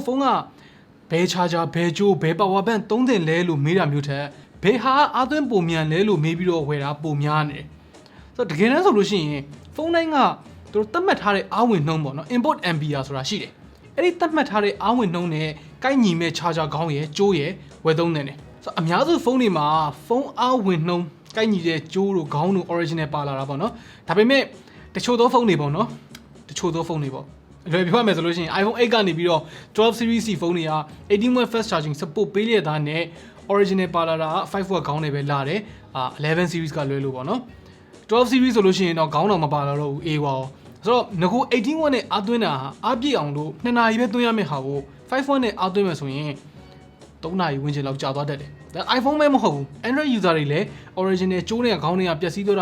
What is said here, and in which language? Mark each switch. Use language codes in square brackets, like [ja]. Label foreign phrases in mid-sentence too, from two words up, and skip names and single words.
[my] ဖုန်းကဘယ် charger ဘယ်ကြိုးဘယ် [en] power bank [my] သုံးသင့်လဲလို့မေးတာမျိုးထက်ဘယ်ဟာအားသွင်းပုံမြန်လဲလို့မေးပြီးတော့ဝယ်တာပုံများနေတယ်ဆိုတော့တကယ်တမ်းဆိုလို့ရှိရင်ဖုန်းတိုင်းကသူတို့သတ်မှတ်ထားတဲ့အားဝင်နှုန်းပေါ့နော် [en] input ampere [my] ဆိုတာရှိတယ်အဲ့ဒီသတ်မှတ်ထားတဲ့အားဝင်နှုန်းနဲ့ကိုက်ညီမဲ့ charger ခေါင်းရယ်ကြိုးရယ်ဝယ်သုံးနေတယ်ဆိုတော့အများစုဖုန်းတွေမှာဖုန်းအားဝင်နှုန်းကိုက်ညီတဲ့ ကြိုးတို့ခေါင်းတို့ original ပါလာတာပေါ့နော်ဒါပေမဲ့တချို့သောဖုန်းတွေပေါ့နော်တချို့သောဖုန်းတွေပေါ့အလွယ်ပြောရမယ်ဆိုလို့ရှိရင် iPhone 8ကနေပြီး တော့12 series ဖုန်းတွေက18 [en] watt fast charging support [my] ပေးရတဲ့နဲ့ original ပါလာတာ5 watt ခေါင်းတွေပဲလာတယ်11 series ကလွဲလို့ပေါ့နော်12 series ဆိုလို့ရှိရင်တော့ခေါင်းတော်မပါလာတော့ဘူးအေးပါဆိုတော့ငကို18 watt နဲ့အားသွင်းတာအားပြည့်အောင်လို့2နာရီပဲသွင်းရမယ့်ဟာကို5 watt နဲ့အားသွင်းမယ်ဆိုရင်3နာရီဝန်းကျင်လောက်ကြာသွားတတ်တယ်ဒါ iPhone ပဲမဟုတ်ဘူး Android user တွေလည်း original ကျိုးနဲ့ခေါင်းတွေကပျက်စီးသွားတာ